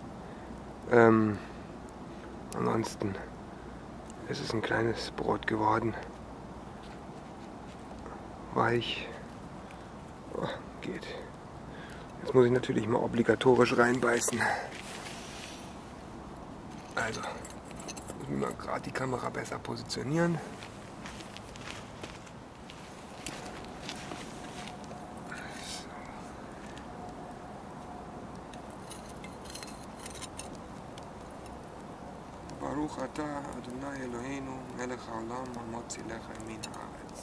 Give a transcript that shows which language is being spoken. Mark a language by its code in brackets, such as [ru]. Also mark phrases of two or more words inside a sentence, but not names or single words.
[de] Ansonsten ist es ein kleines Brot geworden. Weich. Oh, geht. Jetzt muss ich natürlich mal obligatorisch reinbeißen. Also, muss ich mal gerade die Kamera besser positionieren. [he] ברוך אתה אדני אלהינו מלך העולם המוציא לחם מן הארץ.